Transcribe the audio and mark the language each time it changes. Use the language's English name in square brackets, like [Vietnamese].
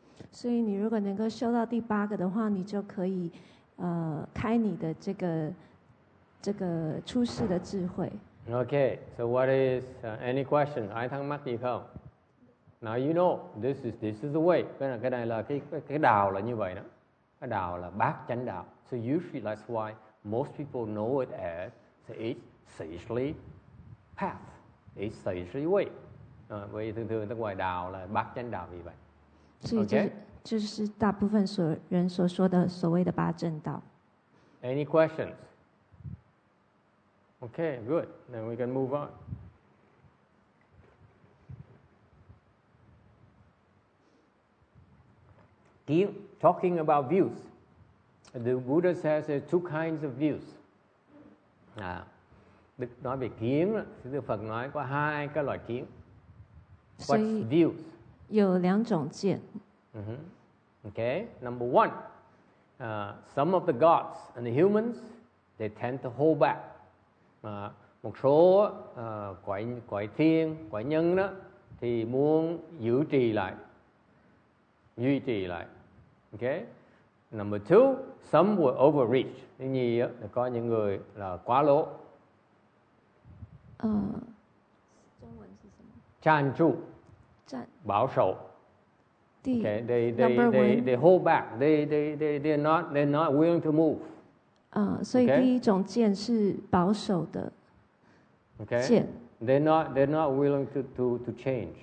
[Chinese] 所以你如果能够修到第8个的话，你就可以开你的这个出世的智慧。 [English] Okay, so what is any question? [Vietnamese] Ai thắc mắc gì không? [English] Now you know this is the way. [Vietnamese] Cái này là cái đạo là như vậy đó. Cái đạo là bát chánh đạo. [English] So usually that's why most people know it as the 8 sagely path, 8 sagely way. [Vietnamese] Vì thường ta gọi đạo là bát chánh đạo vì vậy. [Chinese] 所以这是大部分人所说的所谓的八正道。 [English] Any questions? Okay, good. Then we can move on. Talking about views. The Buddha says there are 2 kinds of views. [Vietnamese] Đức nói về kiến, Đức Phật nói có 2 cái loại kiến. [English] What's views? [Chinese] 有2种见。 [English] Okay, number 1, some of the gods and the humans, they tend to hold back. [Vietnamese] Một số cõi thiên, cõi nhân đó thì muốn duy trì lại. Okay. [English] Number 2, some will overreach. [Vietnamese] Thứ nhì là có những người là quá lố. [Chinese] 中文是什么？占住，保守。 [English] Okay, they hold back. They're not willing to move. [Chinese] 所以第一种见是保守的见。 [English] They're not willing to change.